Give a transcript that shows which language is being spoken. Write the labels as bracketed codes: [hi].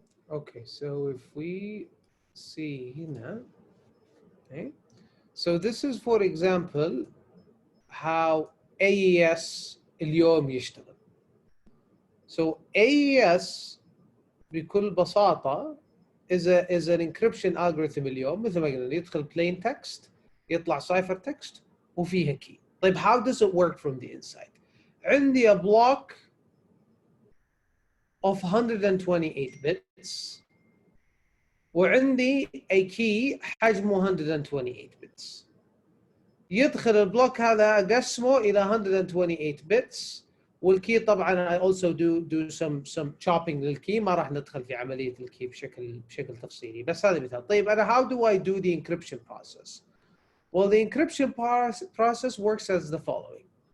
[en] Okay, so if we see here, okay, so this is for example how AES [ar] اليوم يشتغل. [en] So AES [ar] بكل بساطة [en] is an encryption algorithm [ar] اليوم. مثل ما قلنا يدخل plain text يطلع cipher text وفيها key. طيب [en] how does it work from the inside؟ عندي a block of 128 bits وعندي a key حجمه 128 bits. [ar] يدخل البلوك هذا اقسمه الى 128 bits، والكي طبعا [en] I also do some chopping [ar] للكي. ما راح ندخل في عمليه الكي بشكل تفصيلي، بس هذا مثال. طيب انا [en] how do I do the encryption process؟ Well, the encryption process works as the following.